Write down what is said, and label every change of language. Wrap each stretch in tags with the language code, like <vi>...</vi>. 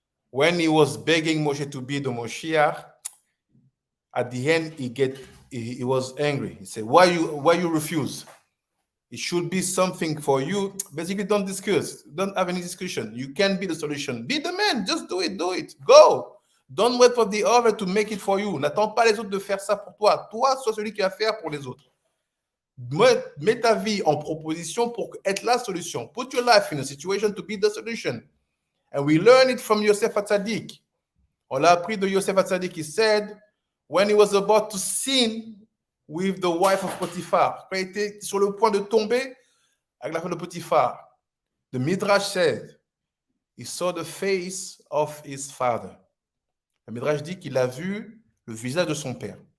<en>When he was begging Moshe to be the Moshiach, at the end he was angry. He said, why you refuse? It should be something for you. Basically, don't discuss. Don't have any discussion. You can be the solution. Be the man. Just do it. Go. Don't wait for the other to make it for you.</en> <fr>N'attends pas les autres de faire ça pour toi. Toi, sois celui qui va faire pour les autres. Mets ta vie en proposition pour être la solution.</fr> <en>Put your life in a situation to be the solution. And we learn it from Yosef HaTzadik.</en> <fr>On l'a appris de Yosef HaTzadik.</fr> <en>He said, when he was about to sin with the wife of Potiphar,</en> <fr>quand il était sur le point de tomber avec la femme de Potiphar,</fr> <en>the Midrash said, he saw the face of his father.</en> <fr>Le Midrash dit qu'il a vu le visage de son père.</fr>